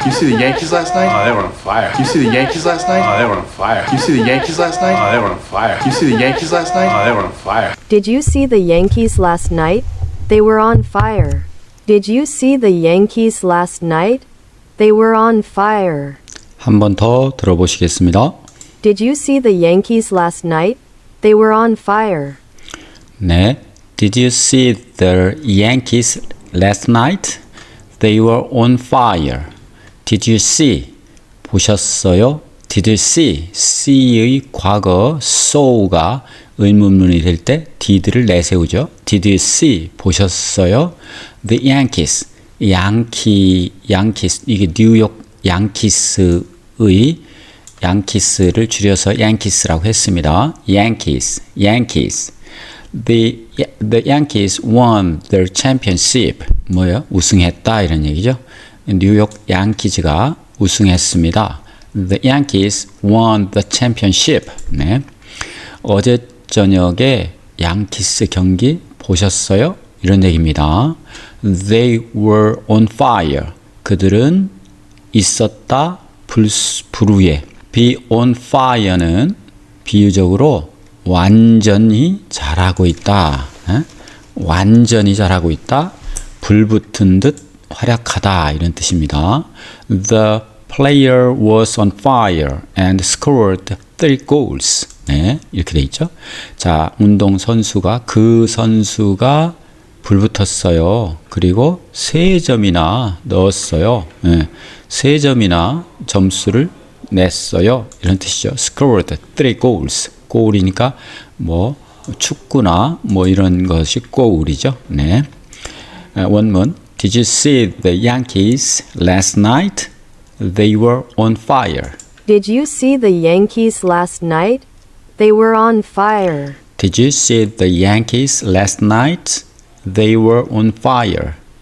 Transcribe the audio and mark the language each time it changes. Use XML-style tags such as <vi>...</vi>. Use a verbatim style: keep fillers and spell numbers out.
<en>You see the Yankees last night? Oh, they were on fire. You see the Yankees last night? Oh, they were on fire. You see the Yankees last night? Oh, they were on fire. You see the Yankees last night? Oh, they were on fire. Did you see the Yankees last night? They were on fire. Did you see the Yankees last night? They were on fire.</en> <ko>한 번 더 들어보시겠습니다.</ko> <en>Did you see the Yankees last night? They were on fire.</en> <ko>네.</ko> <en>Did you see the Yankees last night? They were on fire. Did you see?</en> <ko>보셨어요?</ko> <en>Did you see?</en> <ko>see의 과거 saw가 의문문이 될 때 did를 내세우죠.</ko> <en>Did you see?</en> <ko>보셨어요?</ko> <en>The Yankees.</en> <ko>양키, 양키스. 이게 뉴욕 양키스의 양키스를 줄여서 양키스라고 했습니다.</ko> <en>Yankees, Yankees. The the Yankees won their championship.</en> <ko>뭐예요? 우승했다 이런 얘기죠. 뉴욕 양키즈가 우승했습니다.</ko> <en>The Yankees won the championship.</en> <ko>네. 어제 저녁에 양키스 경기 보셨어요? 이런 얘기입니다.</ko> <en>They were on fire.</en> <ko>그들은 있었다, 불, 불우에. Be on fire는 비유적으로 완전히 잘하고 있다. 에? 완전히 잘하고 있다. 불붙은 듯 활약하다. 이런 뜻입니다.</ko> <en>The player was on fire and scored three goals.</en> <ko>네, 이렇게 돼 있죠. 자, 운동선수가, 그 선수가 불붙었어요. 그리고 세 점이나 넣었어요. 네, 세 점이나 점수를 냈어요. 이런 뜻이죠.</ko> <en>Scored three goals.</en> <ko>골이니까 뭐 축구나 뭐 이런 것이 골이죠. 네. 원문.</ko> <en>Did you see the Yankees last night? They were on fire. Did you see the Yankees last night? They were on fire. Did you see the Yankees last night? They were on fire.</en>